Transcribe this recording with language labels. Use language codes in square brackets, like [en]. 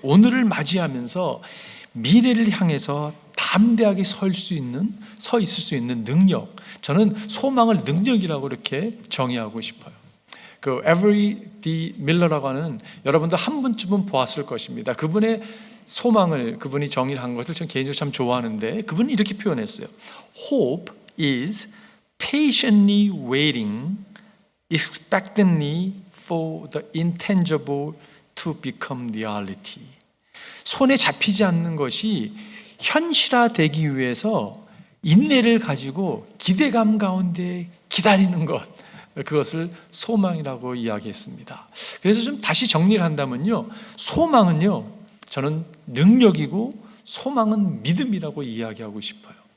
[ko] 오늘을 맞이하면서 미래를 향해서 담대하게 서 있을 수 있는 능력, 저는 소망을 능력이라고 이렇게 정의하고 싶어요. 그 에버리 디 밀러라고 하는, 여러분도 한 번쯤은 보았을 것입니다. 그분의 소망을 그분이 정의를 한 것을 저는 개인적으로 참 좋아하는데, 그분이 이렇게 표현했어요. [en] Hope is patiently waiting, expectantly for the intangible to become reality. [ko] 손에 잡히지 않는 것이 현실화되기 위해서 인내를 가지고 기대감 가운데 기다리는 것, 그것을 소망이라고 이야기했습니다. 그래서 좀 다시 정리를 한다면요, 소망은요, 저는 능력이고 소망은 믿음이라고 이야기하고 싶어요.